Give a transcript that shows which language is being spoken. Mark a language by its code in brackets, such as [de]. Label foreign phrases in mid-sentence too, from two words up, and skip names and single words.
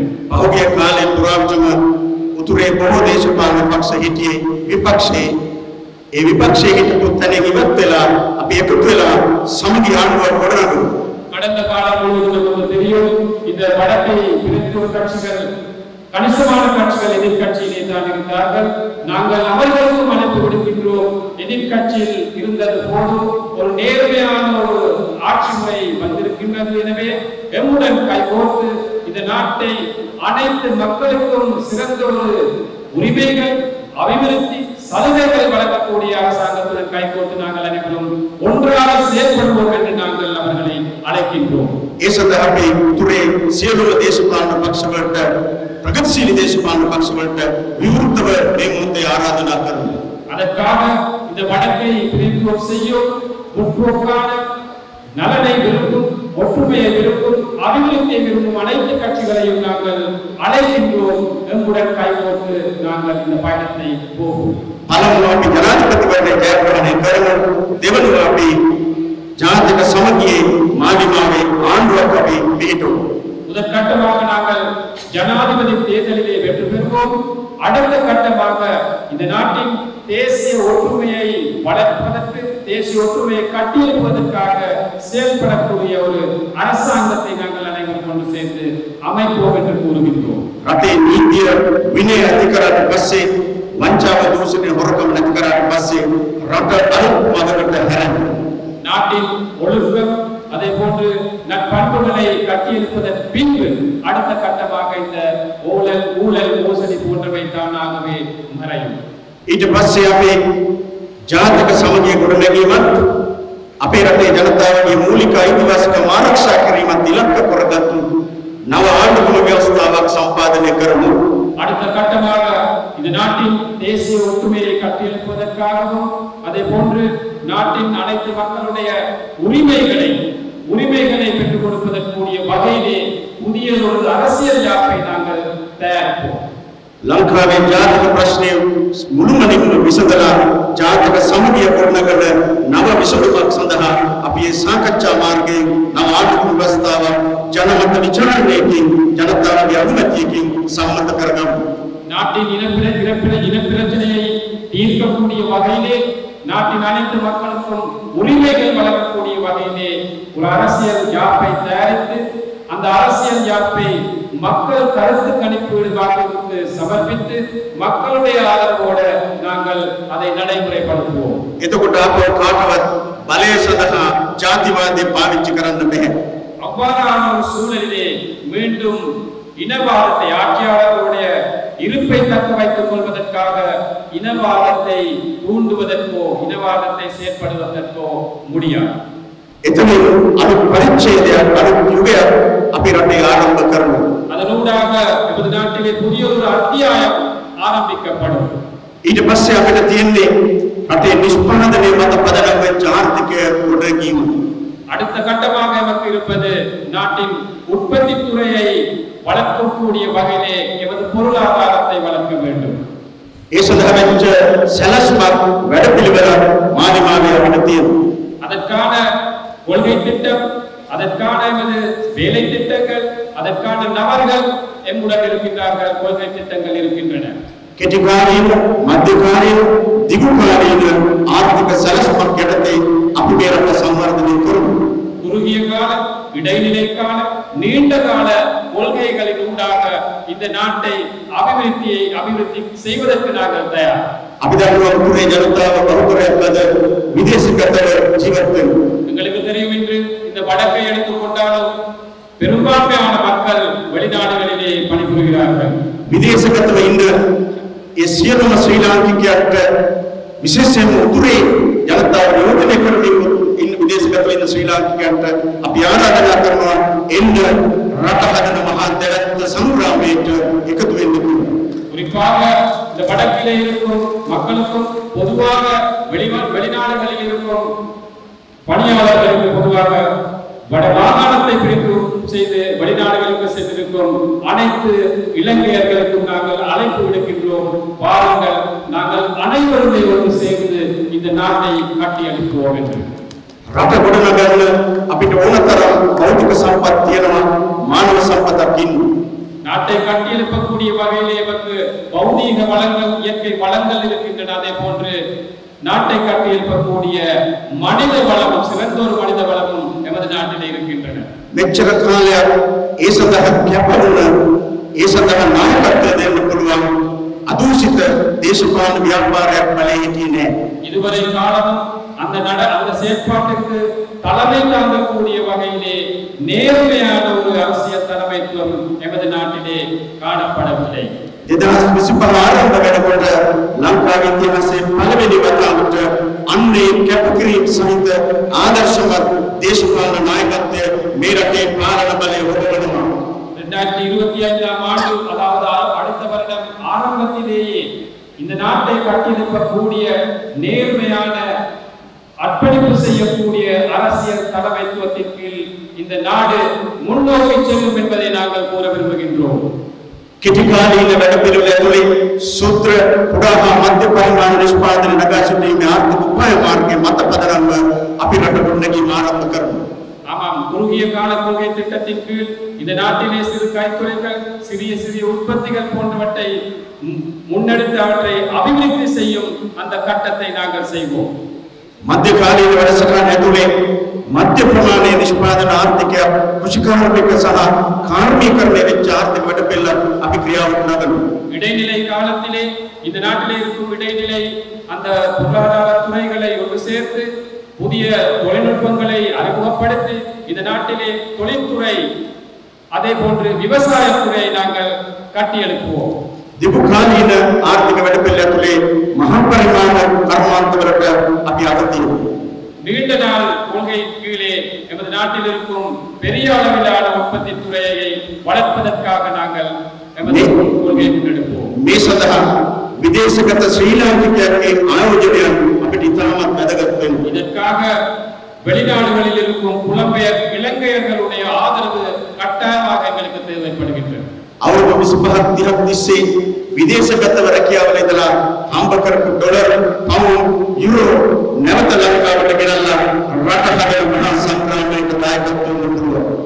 [si] பௌதிய காலை புராவிச்சம උතුරේ බොහෝ දේශපාලන පක්ෂ හිටියේ විපක්ෂයේ ඒ විපක්ෂයේ හිටපු තැනින් ඉවත් වෙලා අපි එකතු වෙලා සමගි ආණ්ඩුවක් ගොඩනගමු. [ta] கடந்த காலம் முழுவதும் நமக்கு தெரியும் இந்த வடக்கை பிரித்து கட்சிகள் கணிசமான கட்சிகள் எதிர்கட்சியிலே தான் இருந்தார்கள். நாங்கள் அவர்களுக்கும் அழைப்பு விடுக்கின்றோம். எதிர்கட்சியில் இருந்தது போது ஒரு நேர்மையான ஒரு ஆட்சி முறை வந்திருக்கின்றது. எனவே எம்முடன் கைகோர்த்து இந்த நாட்டை அனைத்து மக்களுக்கும் சிறந்த ஒரு உரிமைகள் அபிவிருத்தி சலுகைகள் வழங்கக்கூடிய அரசாங்கத்துடன் கைகோர்த்து நாங்கள் அனைவரும் ஒன்றாக செயல்பட அழைக்கின்றோம். [si] ඒ සඳහා අපි උතුරේ සියලුම දේශපාලන පක්ෂවලට ප්‍රගතිශීලී දේශපාලන පක්ෂවලට විවෘතව මේ මොහොතේ ආරාධනා කරනවා. [ta] அதற்காக இந்த வடக்கை பிரித்தோர் செய்யும் முற்போக்கான நலனை விரும்பும் ஒற்றுமையை விரும்பும் அபிவிருத்தியை விரும்பும் அனைத்து கட்சிகளையும் நாங்கள் அழைக்கின்றோம். எங்களுடன் கைகோர்த்து நாங்கள் இந்த பயணத்தை போவோம். [si] පළමුව අපි ජනාධිපතිවරණය ජයග්‍රහණය කරමු. දෙවනුව අපි ජාතික සමගියේ මාලිමාවේ ආණ්ඩුවක් අපි පිහිටුවමු. [ta] முதற்கட்டமாக நாங்கள் ஜனாதிபதி தேர்தலிலே வெற்றி பெறுவோம். அடுத்த கட்டமாக இந்த நாட்டின் தேசிய ஒற்றுமையை வளர்ப்பதற்கு, தேசிய ஒற்றுமையை கட்டியெழுப்பதற்காக செயல்படக்கூடிய ஒரு அரசாங்கத்தை நாங்கள் அனைவரும் கொண்டு சேர்ந்து அமைப்போம் என்று கூறுகின்றோம். [si] රටේ නීතිය විනය ඇති කරාට පස්සේ වංචාව දූෂණය හොරකම් නැති කරාට පස්සේ රට අලුත් මඟකට හැරෙනවා. [ta] நாட்டின் ஒழுக்கம் அதே போன்று நற்பண்புகளை கட்டியெழுப்பதன் பின்பு அடுத்த கட்டமாக இந்த ஊழல் மோசடி போன்றவை தானாகவே மறையும். [si] ඊට පස්සේ අපේ ජාතික සමගිය ගොඩනැගීමත් අපේ රටේ ජනතාවගේ මූලික අයිතිවාසිකම් ආරක්ෂා කිරීමත් ඉලක්ක කරගත්තු නව ආණ්ඩුක්‍රම ව්‍යවස්ථාවක් සම්පාදනය කරමු. [ta] அடுத்த கட்டமாக இந்த நாட்டின் தேசிய ஒற்றுமையை கட்டியெழுப்பதற்காகவும் அதே போன்று நாட்டின் அனைத்து மக்களுடைய உரிமைகளை பெற்றுக் கொடுப்பதற்குரிய வகையிலே புதிய ஒரு அரசியல் யாப்பை நாங்கள் தயாரிப்போம். [si] ලංකාවේ ජාතික ප්‍රශ්නය මුළුමනින්ම විසඳලා ජාතික සමගිය ගොඩනගන නව විසඳුමක් සඳහා අපි මේ සාකච්ඡා මාර්ගයෙන් නව ආණ්ඩුක්‍රම ව්‍යවස්ථාවක් ජනමත විචාරණයකින් ජනතාවගේ අනුමැතියකින් සම්මත කරගමු. [ta] நாட்டின் இனப்பிரச்சனையை தீர்க்கக்கூடிய வகையிலே, நாட்டின் அனைத்து மக்களுக்கும் உரிமைகள் வழங்கக்கூடிய வகையிலே ஒரு அரசியல் யாப்பை தயாரித்து அந்த அரசியல் யாப்பை மக்கள் கருத்து கணிப்பீடு வாக்குக்கு சமர்ப்பித்து மக்களுடைய ஆதரவோடு நாங்கள் அதை நடைமுறைப்படுத்துவோம். [si] එතකොට අපෝ කාටවත් බලය සඳහා ජාතිවාදය පාවිච්චි කරන්න බෑ. [ta] அவ்வாறான ஒரு சூழலிலே மீண்டும் இனவாதத்தை, ஆட்சியாளர்களுடைய இருப்பை தக்க வைத்துக் கொள்வதற்காக இனவாதத்தை தூண்டுவதற்கோ இனவாதத்தை செயற்படுவதற்கோ முடியாது. [si] එතන අලුත් පරිච්ඡේදයක්, අලුත් යුගයක් අපි රටේ ආරම්භ කරනවා. [ta] அதனூடாக நமது நாட்டிலே புதிய ஒரு அத்தியாயம் ஆரம்பிக்கப்படும். [si] ඊට පස්සේ අපිට තියෙන්නේ රටේ නිෂ්පාදනයේ මත පදනම් වෙච්ච ආර්ථිකය ගොඩනැගීම. [ta] அடுத்த கட்டமாக நமக்கு இருப்பது நாட்டின் உற்பத்தி துறையை வளர்க்கக்கூடிய வகையிலே எமது பொருளாதாரத்தை வளர்க்க வேண்டும். [si] ඒ සඳහා වෙච්ච සැලැස්මක් වැඩපිළිවෙලක් මාලිමාවේ අපිට තියෙනවා. [ta] அதற்கான கொள்கை திட்டம், அதற்கான எமது வேலை திட்டங்கள், அதற்கான நபர்கள் எம்முடன் இருக்கின்றார்கள். கொள்கை திட்டங்கள் இருக்கின்றன. [si] කෙටිකාලීන, මධ්‍යකාලීන, දිගුකාලීන ආර්ථික සැලැස්මක් යටතේ අපි මේ රට සංවර්ධනය කරමු. [ta] குறுகிய கால, இடைநிலை கால, நீண்ட கால கொள்கைகளின் ஊடாக இந்த நாட்டை அபிவிருத்தி செய்வதற்கு நாங்கள் தயார். [si] අපි දන්නවා පුරේ ජනතාව බහුතරයක් අද විදේශගතව ජීවත් වෙනවා. [ta] எங்களுக்கு தெரியும், இன்று இந்த வடக்கை எடுத்துக் கொண்டாலும் பெரும்பான்மையான மக்கள் வெளிநாடுகளிலே பணிபுரிகிறார்கள். [si] විදේශගතව ඉන්න ඒ සියලුම ශ්‍රී ලාංකිකයන්ට විශේෂයෙන්ම උතුරේ ජනතාව නියෝජනය කරමින් ඉන්න විදේශගතව ඉන්න ශ්‍රී ලාංකිකයන්ට අපි ආරාධනා කරනවා එන්න රට හදන මහා දැවැත්ත සංග්‍රාමයට එකතු වෙන්න කියලා. [ta] குறிப்பாக இந்த வடக்கிலே இருக்கும் மக்களுக்கும் பொதுவாக வெளிநாடுகளில் இருக்கும் பணியாளர்களுக்கு பொதுவாக வட மாகாணத்தை பிரித்து செய்து வெளிநாடுகளுக்கு சென்றிருக்கும் அனைத்து இலங்கையர்களுக்கும் நாங்கள் அழைப்பு விடுக்கின்றோம். பாருங்கள், நாங்கள் அனைவருமே ஒன்று சேர்ந்து இந்த நாட்டை கட்டியெழுப்புவோம் என்று. [si] රට ගොඩනගන්න අපිට ඕනතරම් භෞතික සම්පත් තියෙනවා, මානව සම්පතක් ඉන්නවා. [ta] நாட்டை கட்டியெழுப்பக்கூடிய வகையிலே நமக்கு பௌதீக வளங்கள், இயற்கை வளங்கள் இருக்கின்றன. அதே போன்று நாட்டை கட்டியெழுப்பக்கூடிய மனித வளமும், சிறந்த ஒரு மனித வளமும் எமது நாட்டிலே இருக்கின்றன. [si] මෙච්චර කාලයක් ඒ සඳහා කැපවුණ, ඒ සඳහා නායකත්වය දෙන්න පුළුවන් අදූෂිත දේශපාලන ව්‍යාපාරයක් බලේ හිටියේ නැහැ. [ta] இதுவரை காலமும் அந்த செயற்பாட்டுக்கு தலைமை தாங்கக்கூடிய வகையிலே நேர்மையான ஒரு அரசியல் தலைமைத்துவம் எமது நாட்டிலே காணப்படவில்லை. [si] 2025 ආරම්භ වෙනකොට ලංකාවේ ඉතිහාසයේ පළවෙනි වතාවට අන්නේ කැපකිරීම සහිත ආදර්ශවත් දේශපාලන නායකත්වය මේ මේ රටේ පාලන බලය හොබවනවා. [ta] 2025ஆம் ஆண்டு அதாவது அடுத்த வருடம் ஆரம்பத்திலேயே இந்த நாட்டை கட்டியெழுப்பக்கூடிய நேர்மையான அர்ப்பணிப்பு செய்யக்கூடிய அரசியல் தலைமைத்துவத்தின் கீழ் இந்த நாடு முன்னோக்கி செல்லும் என்பதை நாங்கள் கூற விரும்புகின்றோம். [si] කෙටිකාලීන වැඩපිළිවෙල ඇතුළේ සූත්‍ර කුඩා හා මධ්‍ය පරිමාණ නිෂ්පාදන නගා සිටීමේ ආර්ථික උපාය මාර්ගයේ මත පදනම්ව අපි රට ගොඩනැගීම ආරම්භ කරමු. [ta] ஆமாம், குறுகிய கால கொள்கை திட்டத்தின் கீழ் இந்த நாட்டிலே சிறு கைத்தொழில்கள், சிறிய சிறிய உற்பத்திகள் போன்றவற்றை முன்னெடுத்து அவற்றை அபிவிருத்தி செய்யும் அந்த கட்டத்தை நாங்கள் செய்வோம். [si] මධ්‍යකාලීන වැඩසටහන ඇතුළේ මධ්‍ය ප්‍රමාණයේ නිෂ්පාදන ආර්ථිකය කෘෂිකාර්මික සහ කාර්මීකරණය වෙච්ච ආර්ථික වැඩපිළිවෙල අපි ක්‍රියාවට නගමු. [ta] இடைநிலை காலத்திலே இந்த நாட்டிலே இருக்கும் இடைநிலை அந்த பொருளாதார துறைகளை ஒன்று சேர்த்து புதிய தொழில்நுட்பங்களை அறிமுகப்படுத்தி இந்த நாட்டிலே தொழில்துறை அதே போன்று விவசாயத்துறை நாங்கள் கட்டியெழுப்புவோம். [si] දීර්ඝකාලීන ආර්ථික වැඩපිළිවෙල ඇතුළේ මහා පරිමාණ කර්මාන්තවලට අපි අගතියමු. [ta] நீண்ட நாள் கொள்கை கீழே எமது நாட்டில் இருக்கும் பெரிய அளவிலான உற்பத்தி துறையை வளர்ப்பதற்காக நாங்கள் எமது கொள்கையை முன்னெடுப்போம். [si] මේ සඳහා විදේශගත ශ්‍රී ලාංකිකයන්ගේ ආයෝජනයන් අපිට ඉතාමත් වැදගත් වෙනවා. [ta] இதற்காக வெளிநாடுகளில் இருக்கும் புலம்பெயர் இலங்கையர்களுடைய ஆதரவு கட்டாயமாக எங்களுக்கு தேவைப்படுகின்றது. [si] අවුරුදු 25ක් 30ක් තිස්සේ විදේශගතව රැකියාවල ඉඳලා හම්බ කරපු ඩොලර්, පවුන්ඩ්, යුරෝ නැවත ලංකාවට ගෙනල්ලා රට හදන මහා සංග්‍රාමයක දායකත්වයෙන් දුන්නා.